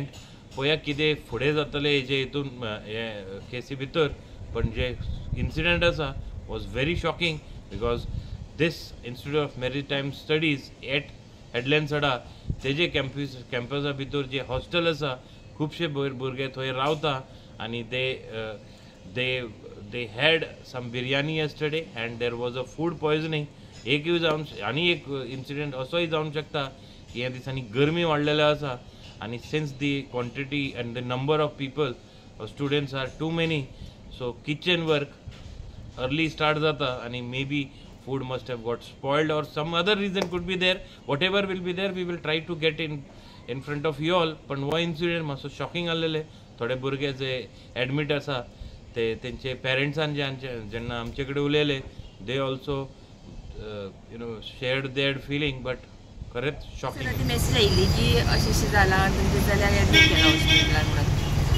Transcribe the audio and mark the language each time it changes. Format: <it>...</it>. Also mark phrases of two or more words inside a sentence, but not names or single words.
<kok>पळया कितें फुडें जातलें हेजे हितून हे केसी भितर. पण जे इन्सिडेंट आसा</kok> <en>was very shocking because this Institute of Maritime Studies at Headland Sada</en> <kok>तेजे कॅम्पसा भितर जे हॉस्टेल आसा खुबशे भुरगे थंय रावता आनी</kok> <en>they had some biryani yesterday and there was a food poisoning.</en> <kok>एकूय जावन आनी एक इन्सिडेंट असोय जावंक शकता की ह्या दिसांनी गरमी वाडलेले आसा आनी</kok> <en>since the quantity and the number of people students are too many so kitchen work early start</en> <kok>जाता आनी</kok> <en>may be food must have got spoiled or some other reason could be there. Whatever will be there we will try to get in front of you all.</en> <kok>पण हो इन्सिडेंट मातसो शॉकिंग आसलेले. थोडे भुरगे जे एडमीट आसा ते तेंचे पेरंट्सान जेन्ना आमचे कडेन उलयले</kok> <en>they also shared that feeling.</en> <kok>बट खरेंच शॉकिंग. ती मेसेज आयिल्ली की अशें जालां तुमचे जाल्यार एडमीट केला हॉस्पिटलान म्हणून.</kok>